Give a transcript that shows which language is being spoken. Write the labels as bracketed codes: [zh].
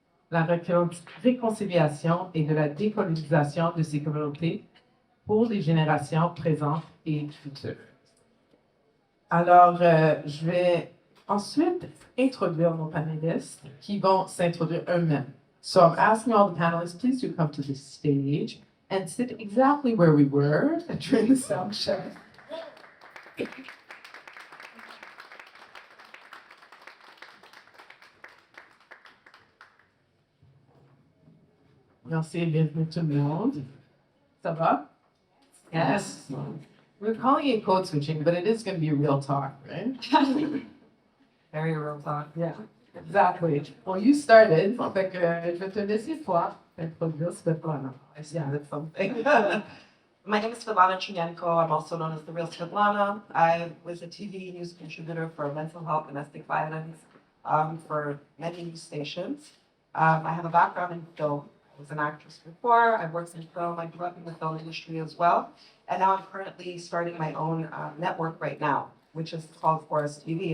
[fr] la réconciliation et de la décolonisation de ces communautés pour les générations présentes et futures. Alors, je vais ensuite introduire nos panélistes qui vont s'introduire eux-mêmes. [en] So I'm asking all the panelists, please do come to the stage and sit exactly where we were during the sound check. [fr] Merci et bienvenue tout le monde. Ça va? [en] Yes. We're calling it code switching, but it is going to be real talk, right? Very real talk. Yeah, exactly. Well, you started, [fr] fait que je vais te laisser toi introduire Svetlana. [en] I sounded something. My name is Svetlana Chunenko. I'm also known as the Real Svetlana. I was a TV news contributor for mental health, domestic violence, for many news stations. I have a background in film. I was an actress before. I've worked in film. I grew up in the film industry as well. And now I'm currently starting my own network right now, which is called Forest TV.